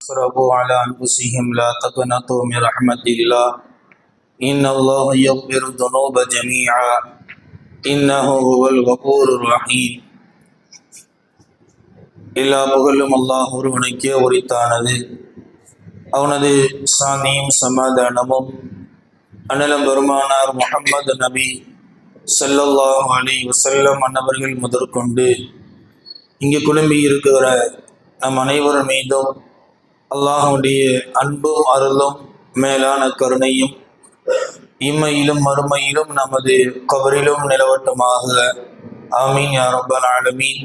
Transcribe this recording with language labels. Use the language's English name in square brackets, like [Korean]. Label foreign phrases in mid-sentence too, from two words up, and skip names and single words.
[Arabic] أسرفوا على أنفسهم لا تقنطوا من رحمة الله إن الله يغفر الذنوب جميعا إنه هو الغفور الرحيم. [Tamil] எல்லா புகழும் அல்லாஹ் ஒருவனுக்கே உரித்தானது. அவனது சாந்தியும் சமாதானமும் அண்ணலம் பெருமானார் முஹம்மது நபி [Arabic] صلى الله عليه وسلم [Tamil] அன்னவர்கள் முதற்கொண்டு இங்கு குழும்பி இருக்கிற நம் அனைவரும் மீதும் அல்லாஹுடைய அன்பும் அருளும் மேலான கருணையும் இம்மையிலும் மறுமையிலும் நமது கபரிலும் நிலவட்டமாக [Arabic] آمين يا رب العالمين.